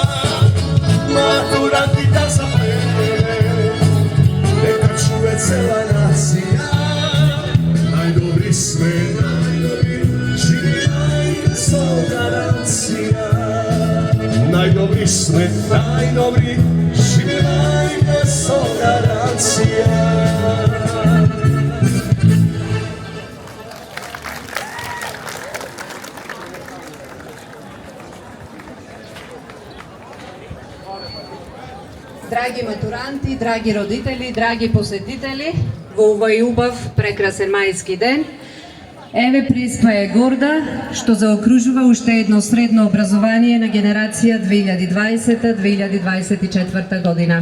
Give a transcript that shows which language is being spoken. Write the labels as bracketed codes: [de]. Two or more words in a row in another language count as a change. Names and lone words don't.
[mk] Матуранти да заплеме, нека чује цела нација. Најдобри сме, најдобри, живи мајка со гаранција. Најдобри сме, најдобри, живи мајка со гаранција. Драги матуранти, драги родители, драги посетители, во овој убав, прекрасен мајски ден, еве Преспа е горда што заокружува уште едно средно образование на генерација 2020-2024 година.